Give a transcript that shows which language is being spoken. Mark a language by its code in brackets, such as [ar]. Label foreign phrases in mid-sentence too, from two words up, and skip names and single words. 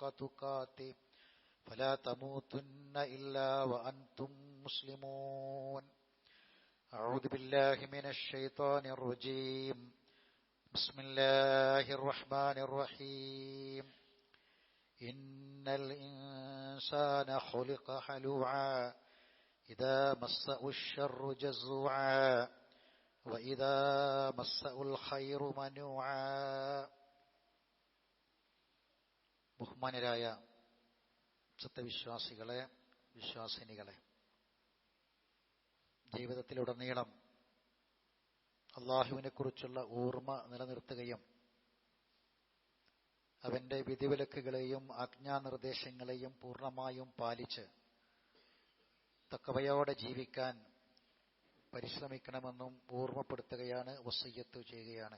[ar] تقاته فلا تموتن إلا وأنتم مسلمون أعوذ بالله من الشيطان الرجيم بسم الله الرحمن الرحيم إن الإنسان خلق هلوعا إذا مسه الشر جزوعا وإذا مسه الخير منوعا. [ml] ബഹുമാനരായ സത്യവിശ്വാസികളെ, വിശ്വാസിനികളെ, ജീവിതത്തിലുടനീളം അള്ളാഹുവിനെ കുറിച്ചുള്ള ഓർമ്മ നിലനിർത്തുകയും അവന്റെ വിധിവിലക്കുകളെയും ആജ്ഞാനിർദ്ദേശങ്ങളെയും പൂർണ്ണമായും പാലിച്ച് തഖ്വയോടെ ജീവിക്കാൻ പരിശ്രമിക്കണമെന്നും ഓർമ്മപ്പെടുത്തുകയാണ്, വസിയ്യത്ത് ചെയ്യുകയാണ്.